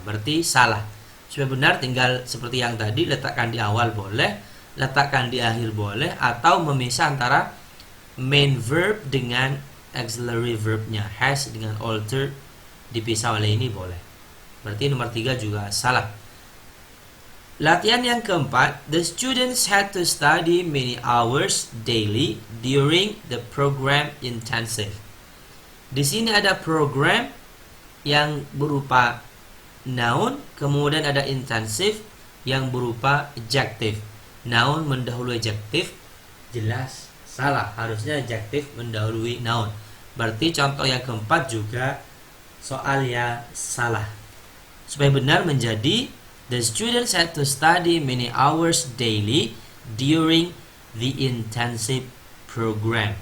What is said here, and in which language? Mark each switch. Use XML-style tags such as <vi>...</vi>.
<id>Berarti salah. Supaya benar tinggal seperti yang tadi, letakkan di awal boleh, letakkan di akhir boleh, atau memisah antara main verb dengan auxiliary verbnya. Has dengan altered dipisah oleh ini boleh. Berarti nomor 3 juga salah. Latihan yang keempat,</id> <en>the students had to study many hours daily during the program intensive.</en> <id>Di sini ada program yang berupa noun, kemudian ada intensive yang berupa adjective. Noun mendahului adjective, jelas salah. Harusnya adjective mendahului noun. Berarti contoh yang keempat juga soalnya salah. Supaya benar menjadi</id> <en>the students had to study many hours daily during the intensive program.</en>